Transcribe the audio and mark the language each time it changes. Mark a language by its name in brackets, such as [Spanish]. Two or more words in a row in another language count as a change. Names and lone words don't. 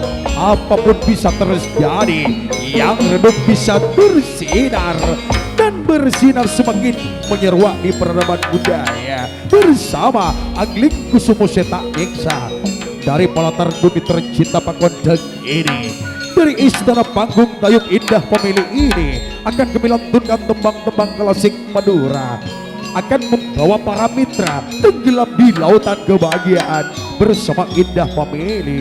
[Indonesian] Apapun bisa terjadi, yang redup bisa bersinar, dan bersinar semakin menyeruak di peradaban budaya bersama Angling Kusumo Seta Eksa. Dari pelatar bumi tercinta Pakondeng ini, dari istana panggung Dayung Indah Family ini, akan kami lantunkan tembang-tembang klasik Madura. akan membawa para mitra tenggelam di lautan kebahagiaan bersama indah family.